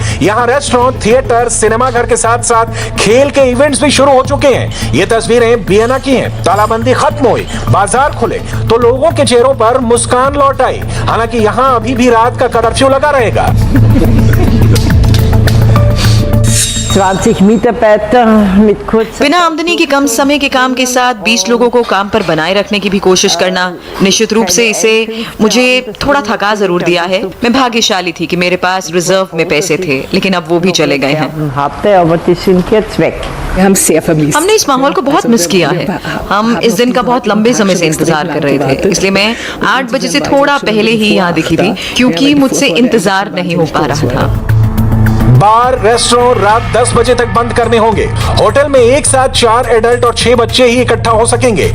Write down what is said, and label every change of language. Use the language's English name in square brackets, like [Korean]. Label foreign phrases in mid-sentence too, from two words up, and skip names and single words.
[Hindi] यहां रेस्टोरेंट, थिएटर, सिनेमाघर के साथ साथ खेल के इवेंट्स भी शुरू हो चुके हैं। ये तस्वीरें वियना की हैं। तालाबंदी खत्म हुई, बाजार खुले तो लोगों के चेहरों पर मुस्कान लौट आई। हालांकि यहां अभी भी रात का कर्फ्यू लगा रहेगा। [German] 20 Mitarbeiter mit kurzer [Hindi] बिना आमदनी के कम समय के काम के साथ 20 लोगों को काम पर बनाए रखने की भी कोशिश करना निश्चित रूप से इसे मुझे थोड़ा थका जरूर दिया है। मैं भाग्यशाली थी कि मेरे पास रिजर्व में पैसे थे, लेकिन अब वो भी चले गए हैं। [German] hatte, aber die sind jetzt weg. [Hindi] हमने इस माहौल को बहुत मिस किया है। हम इस दिन का बहुत लंबे समय से इंतजार कर रहे थे, इसलिए मैं 8 बजे से थोड़ा पहले ही यहाँ दिखी थी, क्योंकि मुझसे इंतजार नहीं हो पा रहा था। बार, रेस्टोरेंट रात 10 बजे तक बंद करने होंगे। होटल में एक साथ 4 एडल्ट और 6 बच्चे ही इकट्ठा हो सकेंगे।